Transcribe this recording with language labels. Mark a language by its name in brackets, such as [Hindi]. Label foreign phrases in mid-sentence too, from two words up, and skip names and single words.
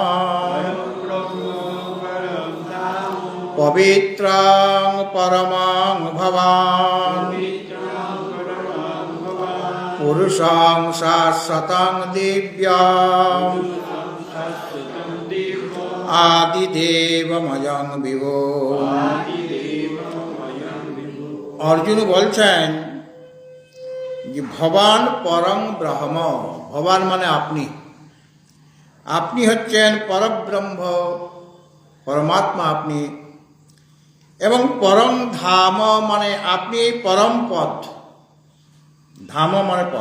[Sanskrit] पवित्रं परमं भवान् पुरुषं शाश्वतं दिव्यम् आदिदेवमजं विभुम्। [Bangla] অর্জুন বলছেন যে [Sanskrit] ভবান পরং ব্রহ্ম, [Bangla] ভবান মানে আপনি, আপনি হচ্ছেন পরব্রহ্ম, পরমাত্মা আপনি। এবং [Sanskrit] পরং ধাম [Bangla] মানে আপনি পরম পথ, ধাম মানে পথ।